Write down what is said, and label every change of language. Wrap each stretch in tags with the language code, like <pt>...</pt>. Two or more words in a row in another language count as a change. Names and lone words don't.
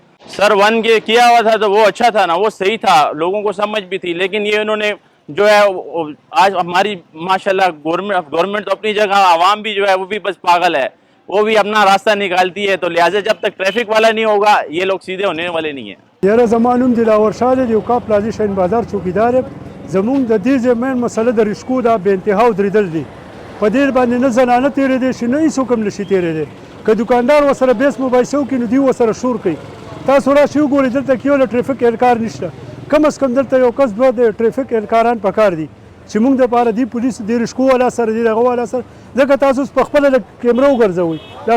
<ur>سر 1 وے کیا ہوا تھا تو وہ اچھا تھا نا، وہ صحیح تھا، لوگوں کو سمجھ بھی تھی. لیکن یہ انہوں نے جو ہے آج ہماری ماشاءاللہ گورنمنٹ تو اپنی جگہ، عوام بھی جو ہے وہ بھی بس پاگل ہے، وہ بھی اپنا راستہ نکالتی ہے. تو لہٰذا جب تک ٹریفک والا نہیں ہوگا یہ لوگ سیدھے ہونے والے نہیں ہیں.</ur> <ps>یاره زما نوم دلاور شاه دی، د اوقاف پلازي شاهین بازار چوکیدار یم. زمونږ د دې ځای مین مسله د رشکو دا بې انتها ودرېدل دي. په دې باندې نه زنانه تېرېدی شي، نه هېڅ حکم نشي تېرېدی. که دکاندار ورسره بیس مباحثه وکړي نو دوی ورسره شور کوي. تاسو راشئ وګورئ دلته کې یو له ټریفک اهلکار نشته،</ps> <ur>کم از کم</ur> <ps>دلته یو کس 2 د ټریفک اهلکاران پکار دي چې موږ دپاره دې پولیسو دې رشکو والا سره دې دغه والا سره ځکه تاسو اوس په خپله کیمره وګرځوئ دا</ps>